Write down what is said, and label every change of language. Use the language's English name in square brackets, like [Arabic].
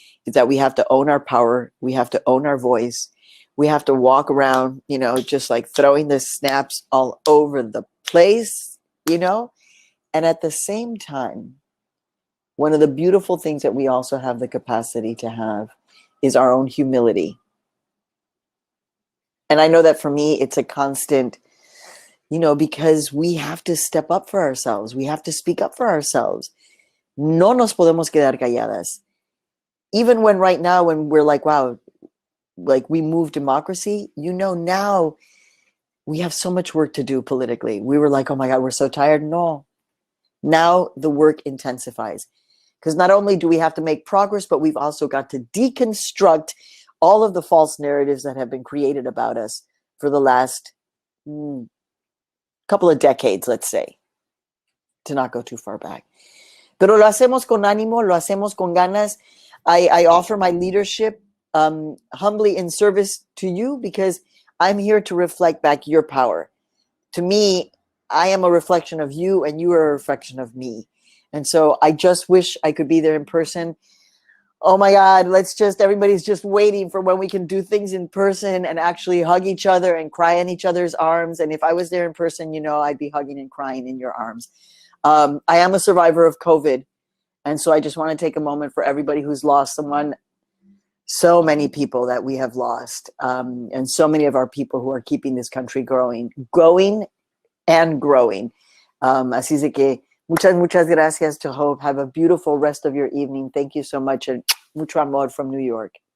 [English] is that we have to own our power. We have to own our voice. We have to walk around, just like throwing the snaps all over the place, and at the same time, one of the beautiful things that we also have the capacity to have is our own humility. And I know that for me, it's a constant, because we have to step up for ourselves. We have to speak up for ourselves. [Spanish] No nos podemos quedar calladas. [English] Even when right now, when we're like, wow, like we move democracy, now we have so much work to do politically. We were like, oh my God, we're so tired. No, now the work intensifies. Because not only do we have to make progress, but we've also got to deconstruct all of the false narratives that have been created about us for the last couple of decades, let's say, to not go too far back. [Spanish] Pero lo hacemos con ánimo, lo hacemos con ganas. [English] I offer my leadership humbly in service to you because I'm here to reflect back your power. To me, I am a reflection of you and you are a reflection of me. And so I just wish I could be there in person. Oh my God, everybody's just waiting for when we can do things in person and actually hug each other and cry in each other's arms. And if I was there in person, I'd be hugging and crying in your arms. I am a survivor of COVID. And so I just want to take a moment for everybody who's lost someone. So many people that we have lost. And so many of our people who are keeping this country growing and growing. [Spanish] Así es que muchas gracias to Hope. [English] Have a beautiful rest of your evening. Thank you so much. And [Spanish] mucho amor [English] from New York.